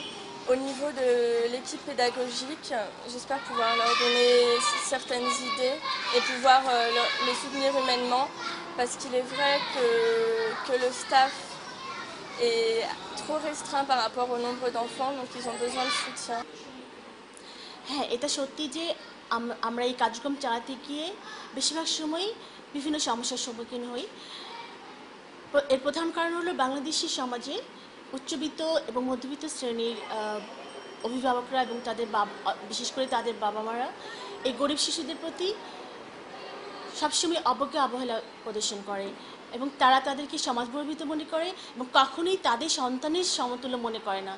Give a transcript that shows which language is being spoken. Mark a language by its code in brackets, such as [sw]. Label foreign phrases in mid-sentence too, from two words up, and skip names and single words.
[fr] Au niveau de l'équipe pédagogique, j'espère pouvoir leur donner certaines idées et pouvoir les soutenir humainement, parce qu'il est vrai que le staff est trop restreint par rapport au nombre d'enfants, donc ils ont besoin de soutien. [bn] হ্যাঁ, এটা সত্যি যে আমরা এই কার্যক্রম চালাতে গিয়ে বেশিরভাগ সময়ই বিভিন্ন সমস্যার সম্মুখীন হই। এর প্রধান কারণ হলো বাংলাদেশি সমাজে উচ্চবিত্ত এবং মধ্যবিত্ত শ্রেণীর অভিভাবকরা এবং বিশেষ করে তাদের বাবা মারা এই গরিব শিশুদের প্রতি সবসময় অবজ্ঞা অবহেলা প্রদর্শন করে এবং তারা তাদেরকে সমাজ বহির্ভূত মনে করে এবং কখনোই তাদের সন্তানের সমতুল্য মনে করে না।